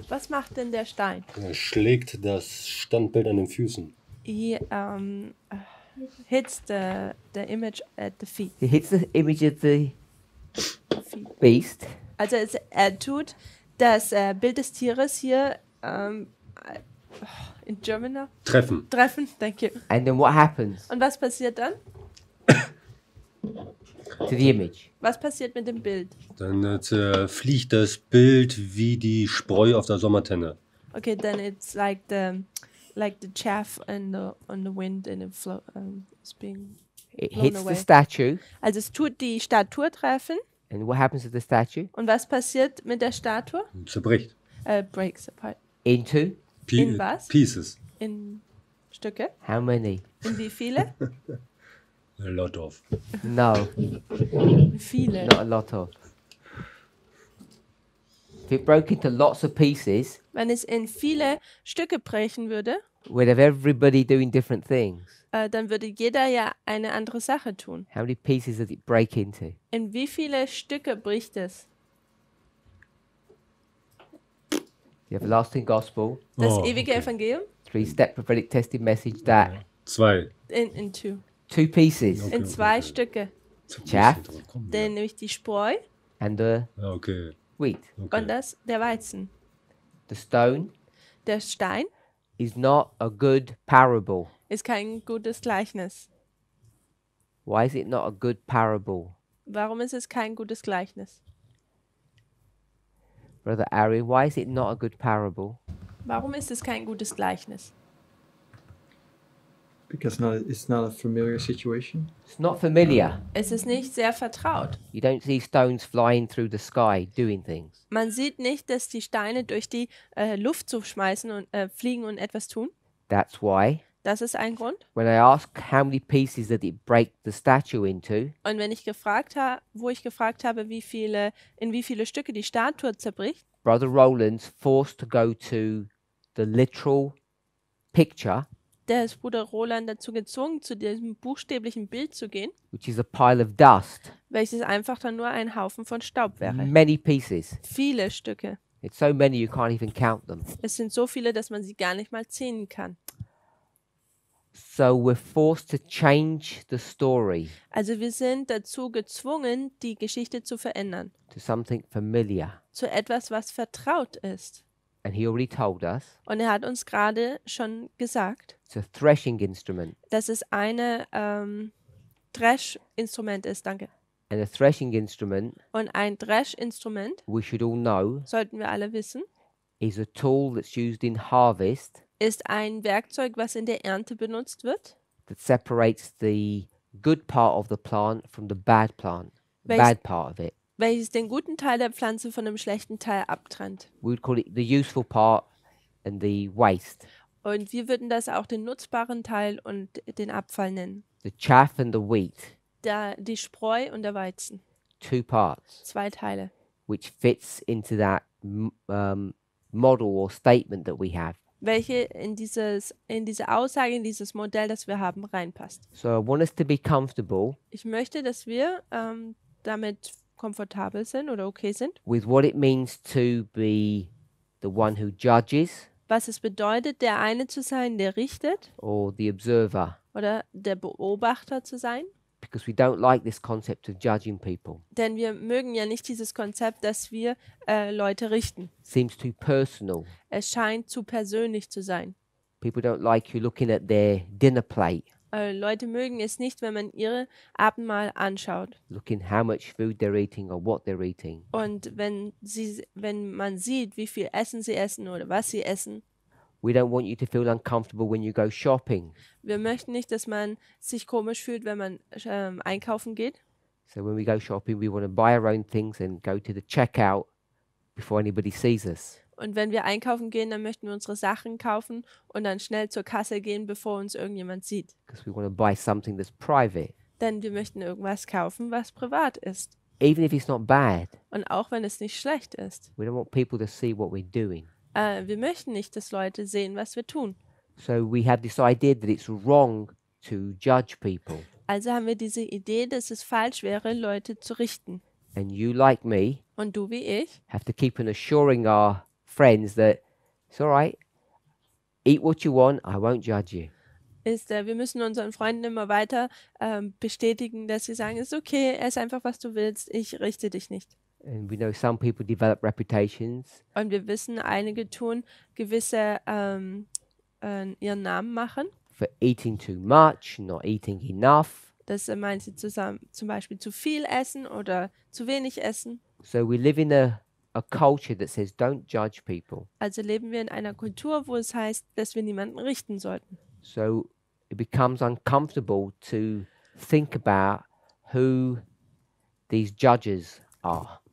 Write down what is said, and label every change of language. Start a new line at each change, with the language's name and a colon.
German: Was macht denn der Stein? Er schlägt das Standbild an den Füßen.
English: He hits the image at the feet. He hits the image of the feet. beast.
German: Also er tut das Bild des Tieres hier
English: in German
German: Treffen.
English: treffen. Thank you. And then what happens
German: Und was passiert dann?
English: to the image?
German: Was passiert mit dem Bild? Dann fliegt das Bild wie die Spreu auf der Sommertenne.
English: Okay, then it's like the chaff on the wind and it's being It blown hits away. the statue.
German: Also es tut die Statue treffen.
English: And what happens to the statue?
German: Und was passiert mit der Statue? Zerbricht.
English: Breaks apart. Into
German: In was?
English: Pieces.
German: In Stücke.
English: how many?
German: In wie viele?
English: A lot of. No,
German: In viele.
English: not a lot of. If it broke into lots of pieces,
German: Wenn es in viele Stücke brechen würde,
English: we'd have everybody doing different things.
German: dann würde jeder ja eine andere Sache tun.
English: How many pieces does it break into?
German: In wie viele Stücke bricht es?
English: The everlasting gospel,
German: Das
English: Oh,
German: ewige
English: okay.
German: Evangelium?
English: 3-step prophetic testing message that 2. In two. 2 pieces Okay.
German: In zwei Stücke.
English: Chaff.
German: Denn nämlich die Spreu
English: and the
German: Ja, okay.
English: wheat. Okay.
German: und der Weizen.
English: The stone
German: Der Stein
English: is not a good parable.
German: ist kein gutes Gleichnis.
English: Why is it not a good parable?
German: Warum ist es kein gutes Gleichnis?
English: Brother Ari, why is it not a good parable?
German: Warum ist es kein gutes Gleichnis?
English: Because it's not a familiar situation. It's not familiar.
German: Es ist nicht sehr vertraut.
English: You don't see stones flying through the sky doing things.
German: Man sieht nicht, dass die Steine durch die Luft zu schmeißen und fliegen und etwas tun.
English: That's why
German: Das ist ein Grund.
English: when I ask how many pieces did it break the statue into,
German: Und wenn ich wo ich gefragt habe, in wie viele Stücke die Statue zerbricht,
English: Brother Roland's forced to go to the literal picture,
German: der ist Bruder Roland dazu gezwungen, zu diesem buchstäblichen Bild zu gehen,
English: which is a pile of dust.
German: welches einfach dann nur ein Haufen von Staub wäre.
English: Many pieces.
German: Viele Stücke.
English: It's so many you can't even count them.
German: Es sind so viele, dass man sie gar nicht mal zählen kann.
English: So we're forced to change the story
German: Also wir sind dazu gezwungen, die Geschichte zu verändern.
English: to something familiar.
German: Zu etwas, was vertraut ist.
English: And he already told us
German: Und er hat uns gerade schon gesagt,
English: it's a threshing instrument.
German: dass es eine Dreschinstrument ist. Danke.
English: And a threshing instrument,
German: Und ein Dreschinstrument,
English: we should all know,
German: sollten wir alle wissen,
English: is a tool that's used in harvest
German: ist ein Werkzeug, was in der Ernte benutzt wird,
English: that separates the good part of the plant from the bad plant,
German: Welches-
English: bad part of it.
German: welches den guten Teil der Pflanze von dem schlechten Teil abtrennt.
English: We would call it the useful part and the waste.
German: Und wir würden das auch den nutzbaren Teil und den Abfall nennen.
English: The chaff and the wheat,
German: Die Spreu und der Weizen.
English: 2 parts,
German: 2 Teile.
English: which fits into that model or statement that we have.
German: Welche in diese Aussage, in dieses Modell, das wir haben, reinpasst.
English: So I want us to be comfortable
German: Ich möchte, dass wir damit komfortabel sind oder okay sind,
English: with what it means to be the one who judges
German: was es bedeutet, der eine zu sein, der richtet
English: or the observer,
German: oder der Beobachter zu sein.
English: because we don't like this concept of judging people.
German: Denn wir mögen ja nicht dieses Konzept, dass wir Leute richten.
English: It seems too personal.
German: Es scheint zu persönlich zu sein.
English: People don't like you looking at their dinner plate,
German: Leute mögen es nicht, wenn man ihre Abendmahl anschaut.
English: looking how much food they're eating or what they're eating.
German: Und wenn man sieht, wie viel Essen sie essen oder was sie essen.
English: We don't want you to feel uncomfortable when you go shopping.
German: Wir möchten nicht, dass man sich komisch fühlt, wenn man einkaufen geht.
English: So when we go shopping, we want to buy our own things and go to the checkout before anybody sees us.
German: Und wenn wir einkaufen gehen, dann möchten wir unsere Sachen kaufen und dann schnell zur Kasse gehen, bevor uns irgendjemand sieht.
English: Because we want to buy something that's private.
German: Denn wir möchten irgendwas kaufen, was privat ist.
English: Even if it's not bad,
German: Und auch wenn es nicht schlecht ist.
English: we don't want people to see what we're doing.
German: Wir möchten nicht, dass Leute sehen, was wir tun.
English: So we have this idea that it's wrong to judge people.
German: Also haben wir diese Idee, dass es falsch wäre, Leute zu richten.
English: And you, like me,
German: Und du wie ich,
English: have to keep on assuring our friends that it's all right. Eat what you want. I won't judge you.
German: wir müssen unseren Freunden immer weiter bestätigen, dass sie sagen, es ist okay, ess einfach, was du willst, ich richte dich nicht.
English: And we know some people develop reputations
German: Und wir wissen, einige tun gewisse ihren Namen machen,
English: for eating too much, not eating enough.
German: dass manche zum Beispiel zu viel essen oder zu wenig essen.
English: So we live in a culture that says don't judge people.
German: Also leben wir in einer Kultur, wo es heißt, dass wir niemanden richten sollten.
English: So it becomes uncomfortable to think about who these judges are.